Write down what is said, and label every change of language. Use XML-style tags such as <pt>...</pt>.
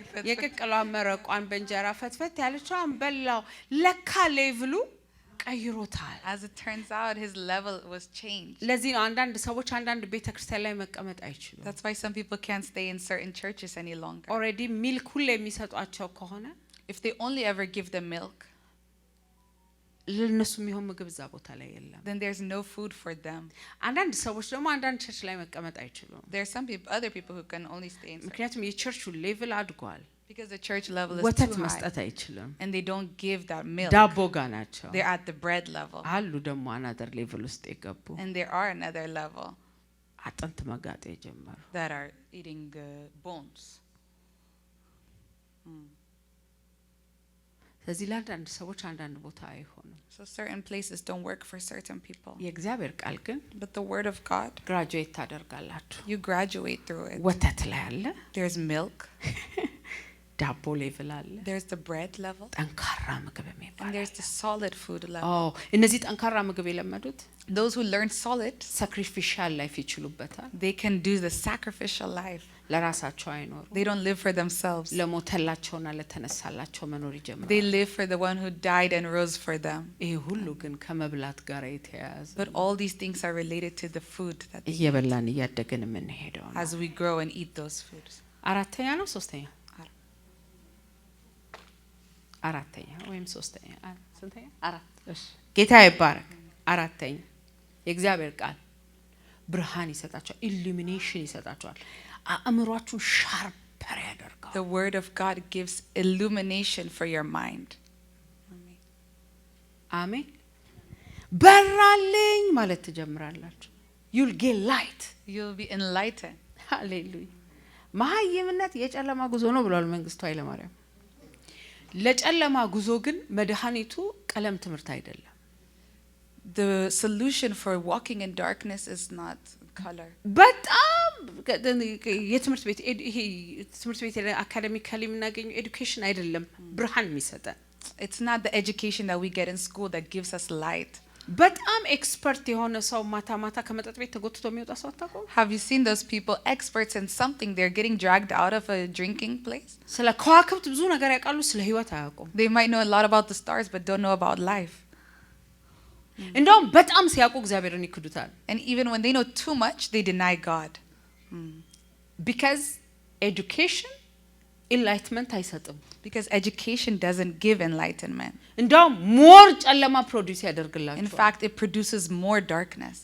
<am>የቅቅሏ መረቋን በእንጀራ ፈትፈት ያለችውን በላው ለካ ሌቭሉ ቀይሮታል</am> <en>As it turns out, his level was changed.</en> <am>ለዚህ ነው አንዳንድ ሰዎች አንዳንድ ቤተክርስቲያን ላይ መቀመጥ አይችሉም</am> <en>That's why some people can't stay in certain churches any longer.</en> <am>ኦሬዲ ሚልክ ሁሌ የሚሰጧቸው ከሆነ</am> <en>If they only ever give them milk,</en> <am>ለነሱ የሚሆን ምግብ እዛ ቦታ ላይ የለም</am> <en>then there's no food for them.</en> <am>አንዳንድ ሰዎች ደግሞ አንዳንድ ቸርች ላይ መቀመጥ አይችሉም</am> <en>There are some people, other people who can only stay in certain,</en> <am>ምክንያቱም የቸርቹ ሌቭል አድጓል</am> <en>because the church level is</en> <am>ወተት</am> <en>too high,</en> <am>መስጠት አይችልም</am> <en>and they don't give that milk.</en> <am>ዳቦ ጋር ናቸው</am> <en>They're at the bread level,</en> <am>አሉ ደግሞ አናደር ሌቭል ውስጥ የገቡ</am> <en>and there are another level</en> <am>አጥንት መጋጥ የጀመሩ</am> <en>that are eating bones.</en> <am>ስለዚህ ለአንዳንድ ሰዎች አንዳንድ ቦታ አይሆንም</am> <en>So certain places don't work for certain people.</en> <am>የእግዚአብሔር ቃል ግን</am> <en>But the word of God,</en> <am>ግራጁዌት ታደርጋላችሁ</am> <en>you graduate through it.</en> <am>ወተት ላይ አለ</am> <en>There's milk,</en> <am>ዳቦ ሌቭል አለ</am> <en>there's the bread level,</en> <am>ጠንካራ ምግብ የሚባል</am> <en>and there's the solid food level.</en> <am>እነዚህ ጠንካራ ምግብ የለመዱት</am> <en>Those who learn solid,</en> <am>ሳክሪፊሻል ላይፍ ይችሉበታል</am> <en>they can do the sacrificial life.</en> <am>ለራሳቸው አይኖሩ</am> <en>They don't live for themselves.</en> <am>ለሞተላቸውና ለተነሳላቸው መኖር ይጀምራሉ</am> <en>They live for the one who died and rose for them.</en> <am>ይሄ ሁሉ ግን ከመብላት ጋር የተያያዘ</am> <en>But all these things are related to the food that</en> <am>እየበላን እያደገን የምንሄደው ነው</am> <en>as we grow and eat those foods.</en> <am>አራተኛ ነው ሶስተኛ አራተኛ ወይም ሶስተኛ ስንተኛ አራት እሺ ጌታ ይባረክ አራተኛ የእግዚአብሔር ቃል ብርሃን ይሰጣቸዋል ኢሉሚኔሽን ይሰጣቸዋል አእምሮአችሁን ሻርፐር ያደርጋል</am> <en>The word of God gives illumination for your mind.</en> <am>አሜን በራልኝ ማለት ትጀምራላችሁ</am> <en>you'll get light You'll be enlightened.</en> <am>ሃሌሉያ መሃይምነት የጨለማ ጉዞ ነው ብሏል መንግስቱ ኃይለማርያም ለጨለማ ጉዞ ግን መድኃኒቱ ቀለም ትምህርት አይደለም</am> <en>The solution for walking in darkness is not color.</en> <am>በጣም የትምህርት ቤት ይሄ ትምህርት ቤት አካዳሚካሊ የምናገኘው ኤዱኬሽን አይደለም ብርሃን የሚሰጠን</am> <en>It's not the education that we get in school that gives us light.</en> <am>በጣም ኤክስፐርት የሆነ ሰው ማታ ማታ ከመጠጥ ቤት ተጎትቶ የሚወጣ ሰው አታውቁም</am> <en>Have you seen those people, experts in something, they're getting dragged out of a drinking place?</en> <am>ስለ ከዋክብት ብዙ ነገር ያውቃሉ ስለ ህይወት አያውቁም</am> <en>They might know a lot about the stars but don't know about life.</en> <am>እንደውም በጣም ሲያውቁ እግዚአብሔርን ይክዱታል</am> <en>And even when they know too much, they deny God. because education enlightenment</en> <am>አይሰጥም</am> <en>Because education doesn't give enlightenment.</en> <am>እንደውም ሞር ጨለማ ፕሮዲዩስ</am> <en>In</en> <am>ያደርግላችኋል</am> <en>fact, it produces more darkness.</en>